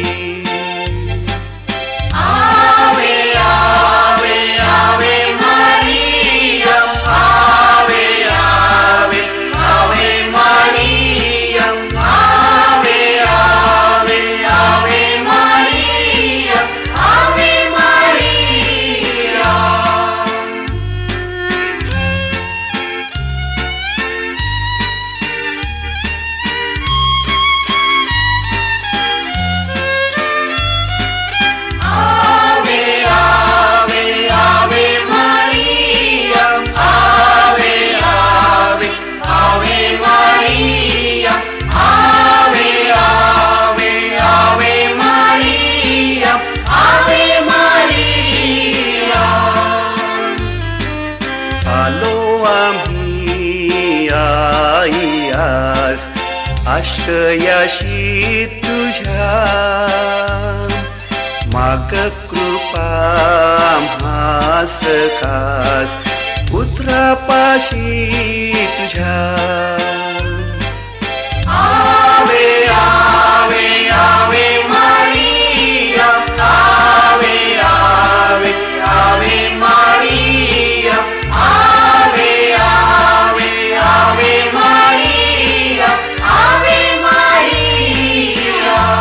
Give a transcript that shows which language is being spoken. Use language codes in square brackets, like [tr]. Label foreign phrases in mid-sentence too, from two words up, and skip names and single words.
[la] Ave Ave Ave Maria, Ave Ave Ave Maria, Ave Ave Ave Maria, Ave Maria. Ave Ave Ave Maria, Ave Ave Ave Maria, Ave Ave Ave Maria, Ave Maria. [mr] आलो आम्ही आई आज आश्रयाशी तुझ्या. माग कृपा आम्हास खास पुत्रापाशी तुझ्या. [la] Ave Ave Ave Maria, Ave Ave Ave Maria, Ave Ave Ave Maria, Ave Maria.